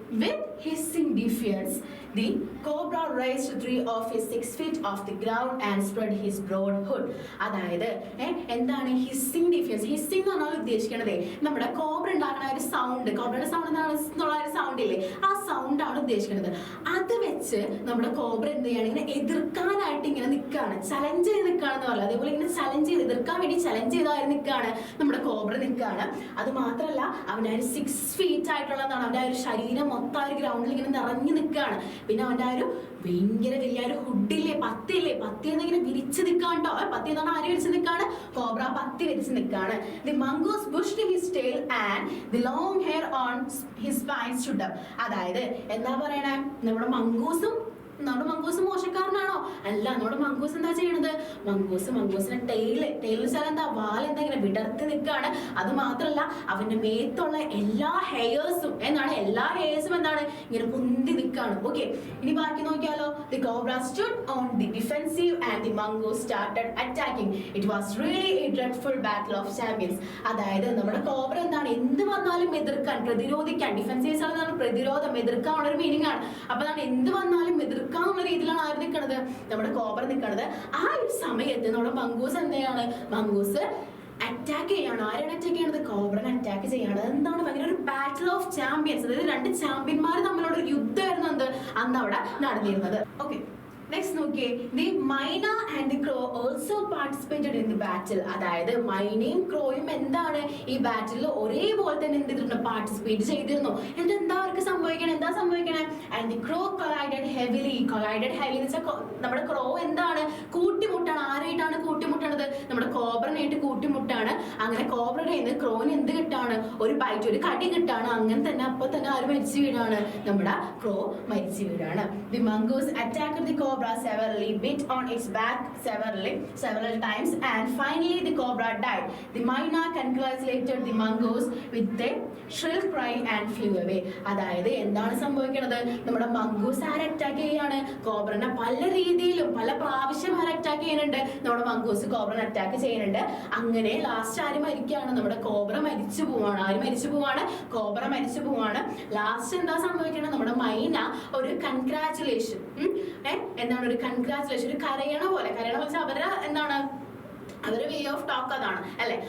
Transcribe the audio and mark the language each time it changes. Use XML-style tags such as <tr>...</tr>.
<en>With hissing defiance, the cobra raised 3 of his 6 feet off the ground and spread his broad hood.</en> <ml>അതായത് എന്താണ് hissing ഡിഫിയൻസ്? Hissing എന്ന് പറഞ്ഞാൽ ഉദ്ദേശിക്കണത് നമ്മുടെ cobra ഉണ്ടാക്കുന്ന ഒരു സൗണ്ട്, കോബ്രയുടെ സൗണ്ട് എന്നുള്ള ഒരു സൗണ്ട് ഇല്ലേ? ആ സൗണ്ട് ആണ് ഉദ്ദേശിക്കുന്നത്. അത് വെച്ച് നമ്മുടെ കോബ്ര എന്ത് ചെയ്യാണ്? ഇങ്ങനെ എതിർക്കാനായിട്ട് ഇങ്ങനെ നിൽക്കുകയാണ്, ചലഞ്ച് ചെയ്ത് നിൽക്കുകയാണെന്ന് പറയുന്നത്. അതേപോലെ ഇങ്ങനെ ചലഞ്ച് ചെയ്ത് എതിർക്കാൻ വേണ്ടി ചലഞ്ച് ചെയ്താൽ നിൽക്കുകയാണ് നമ്മുടെ കോബ്ര നിൽക്കുകയാണ്. അത് മാത്രമല്ല അവൻ്റെ ഒരു 6 feet ആയിട്ടുള്ളതാണ്. അവൻ്റെ ആ ഒരു ശരീരം മൊത്തം ആ ഒരു ഗ്രൗണ്ടിൽ ഇങ്ങനെ നിറഞ്ഞു നിൽക്കുകയാണ്. പിന്നെ അവൻ്റെ ആ ഒരു ഭയങ്കര വലിയ ഒരു ഹുഡില്ലേ, പത്തി എന്നിങ്ങനെ വിരിച്ച് നിൽക്കാണ്ടോ. പത്തി എന്നാണ് ആര് വിരിച്ച് നിൽക്കാണ്? കോബ്ര പത്തി വിരിച്ച് നിൽക്കാണ്.</ml> <en>The mongoose pushed his tail and the long hair on his spine stood up.</en> <ml>അതായത് എന്താ പറയണേ? നമ്മുടെ മംഗൂസ് മോശക്കാരനാണോ? അല്ല. നമ്മുടെ മംഗൂസ് എന്താ ചെയ്യണത്? മംഗൂസിന്റെ ടെയില് വെച്ചാൽ എന്താ? വാലെന്താ ഇങ്ങനെ വിടർത്തി നിൽക്കുകയാണ്. അത് മാത്രല്ല അവന്റെ മേത്തുള്ള എല്ലാ ഹെയർസും എന്താണ് ഇങ്ങനെ പൊന്തി നിൽക്കുകയാണ്. ഓക്കെ, ഇനി ബാക്കി നോക്കിയാലോ.</ml> <en>The cobra stood on the defensive and the mongoose started attacking. It was really a dreadful battle of champions.</en> <ml>അതായത് നമ്മുടെ കോബ്ര എന്താണ്? എന്ത് വന്നാലും എതിർക്കാൻ, പ്രതിരോധിക്കാൻ. ഡിഫൻസീവ് ആണ് പ്രതിരോധം, എതിർക്കാനുള്ള ഒരു മീനിങ് ആണ്. അപ്പൊ എന്ത് വന്നാലും എതിർക്കാനുള്ള രീതിയിലാണ് ആര് നിൽക്കുന്നത്? നമ്മുടെ കോബ്ര നിൽക്കുന്നത്. ആ ഒരു സമയത്ത് നമ്മുടെ മംഗൂസ് എന്തെയാണ്, മംഗൂസ് അറ്റാക്ക് ചെയ്യാണ്. ആരാണ് അറ്റാക്ക് ചെയ്യണത്? കോബ്രനെ അറ്റാക്ക് ചെയ്യാണ്. എന്താണ് ഭയങ്കര ഒരു</ml> <en>battle of champions,</en> <ml>അതായത് രണ്ട് ചാമ്പ്യന്മാർ തമ്മിലുള്ള ഒരു യുദ്ധമായിരുന്നു എന്ത് അന്ന് അവിടെ നടന്നിരുന്നത്.</ml> <en>Okay, next നോക്കിയേ, the myna and the crow also participated in the battle.</en> <ml>അതായത് മൈനയും ക്രോയും എന്താണ് ഈ ബാറ്റിൽ ഒരേപോലെ തന്നെ എന്ത് ചെയ്തിട്ടുണ്ട്, പാർട്ടിസിപ്പേറ്റ് ചെയ്തിരുന്നു. എന്നിട്ട് എന്താ അവർക്ക് സംഭവിക്കണേ, എന്താ സംഭവിക്കണേ?</ml> <en>And the crow collided heavily.</en> <ml>കൊളൈഡഡ് heavily എന്ന് വെച്ചാൽ നമ്മുടെ ക്രോ എന്താണ് കൂട്ടിമുട്ടാണ്. ആരായിട്ടാണ് കൂട്ടിമുട്ടണത്? നമ്മുടെ കോബ്രനായിട്ട് കൂട്ടിമുട്ടാണ്. അങ്ങനെ കോബ്രയുടെ കയ്യിൽ നിന്ന് ക്രോന് എന്ത് കിട്ടാണ്, ഒരു ബൈറ്റ്, ഒരു കടി കിട്ടാണ്. അങ്ങനെ തന്നെ അപ്പൊ തന്നെ ആര് മരിച്ചു വീഴാണ്, നമ്മുടെ ക്രോ മരിച്ചു വീഴാണ്.</ml> <en>The mongoose attacked the cobra severely, bit on its back several times, and finally the cobra died. The myna congratulated the mongoose with a shrill cry and flew away.</en> <ml>അതായത് എന്താണ് സംഭവിക്കുന്നത്, നമ്മുടെ മംഗൂസ് ആരെ അറ്റാക്ക് ചെയ്യാണ്, കോബ്രനെ പല രീതിയിലും പല പ്രാവശ്യം ആരെ അറ്റാക്ക് ചെയ്യുന്നുണ്ട്, നമ്മുടെ മംഗൂസ് കോബ്രനെ അറ്റാക്ക് ചെയ്യുന്നുണ്ട്. അങ്ങനെ ലാസ്റ്റ് ആര് മരിക്കുകയാണ്, നമ്മുടെ കോബ്ര മരിച്ചു പോവാണ്. ആര് മരിച്ചു പോവാണ്, കോബ്ര മരിച്ചു പോവാണ്. ലാസ്റ്റ് എന്താ സംഭവിക്കുന്നത്, നമ്മുടെ മൈന ഒരു കൺഗ്രാറ്റുലേഷൻ, എന്താണ് ഒരു കൺഗ്രാറ്റുലേഷൻ, ഒരു കരയണ പോലെ വെച്ചാൽ അവരുടെ എന്താണ് അവരുടെ വേ ഓഫ് ടോക്ക് അതാണ് അല്ലെ.</ml>